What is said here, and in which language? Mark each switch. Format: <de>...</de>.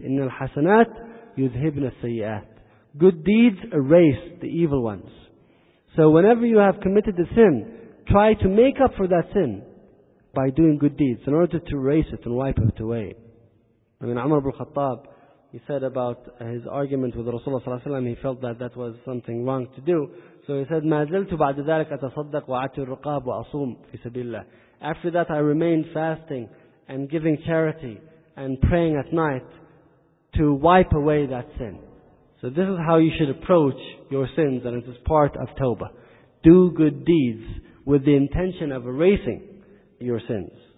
<ar>إِنَّ الْحَسَنَاتِ يُذْهِبْنَ السَّيِّئَاتِ.</ar> <en>Good deeds erase the evil ones. So whenever you have committed a sin, try to make up for that sin by doing good deeds, in order to erase it and wipe it away. I mean, Umar ibn Khattab, he said about his argument with Rasulullah ﷺ, he felt that that was something wrong to do. So he said,</en> <ar>مَا زِلْتُ بَعْدَ ذَلَكَ أَتَصَدَّقْ وَعَتِ الرُّقَابُ وَأَصُومُ فِي سَبِيلِ اللَّهِ.</ar> <en>After that, I remained fasting and giving charity and praying at night to wipe away that sin. So this is how you should approach your sins, and it is part of tawbah. Do good deeds with the intention of erasing your sins.</en>